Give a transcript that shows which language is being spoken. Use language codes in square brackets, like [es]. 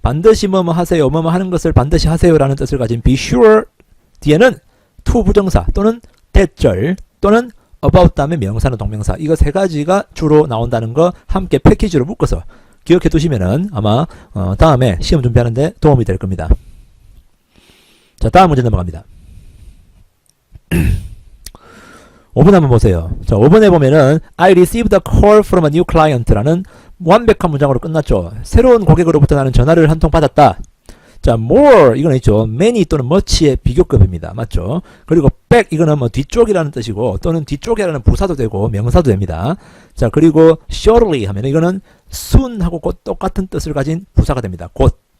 [ko] 반드시 뭐뭐 하세요, 뭐뭐 하는 것을 반드시 하세요라는 뜻을 가진 be sure 뒤에는 to 부정사 또는 that절 또는 about 다음에 명사나 동명사 이거 세 가지가 주로 나온다는 거 함께 패키지로 묶어서 기억해 두시면은 아마 다음에 시험 준비하는데 도움이 될 겁니다. 자, 다음 문제 넘어갑니다. 5번 한번 보세요. 자, 5번에 보면은 [en] I received a call from a new client라는 [ko] 완벽한 문장으로 끝났죠. 새로운 고객으로부터 나는 전화를 한 통 받았다. 자, more 이거는 있죠. many 또는 much의 비교급입니다. 맞죠? 그리고 back 이거는 뭐 뒤쪽이라는 뜻이고 또는 뒤쪽이라는 부사도 되고 명사도 됩니다. 자, 그리고 shortly 하면 이거는 soon하고 곧 똑같은 뜻을 가진 부사가 됩니다. 곧.